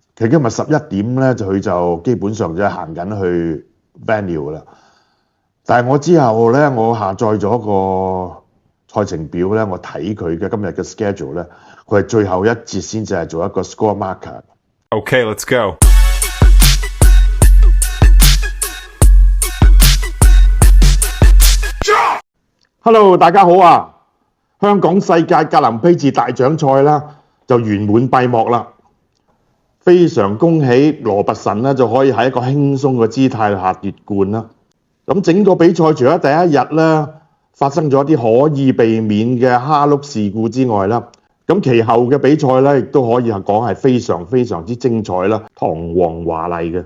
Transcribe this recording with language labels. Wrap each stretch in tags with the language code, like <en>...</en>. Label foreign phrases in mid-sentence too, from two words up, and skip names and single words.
<yue>其實今日11點咧，佢就基本上就行緊去 venue 啦。但係我之後咧，我下載咗個賽程表咧，我睇佢嘅今日嘅 schedule 咧，佢係最後一節先至係做一個</yue> <en>score marker。 Okay, let's go.</en> <yue>Hello，大家好啊！香港世界格林披治大獎賽啦，就圓滿閉幕啦。非常恭喜羅拔臣咧，就可以喺一個輕鬆嘅姿態下奪冠啦。咁整個比賽除咗第一日咧發生咗一啲可以避免嘅蝦碌事故之外啦，咁其後嘅比賽咧亦都可以講係非常之精彩啦，堂皇華麗嘅。</yue>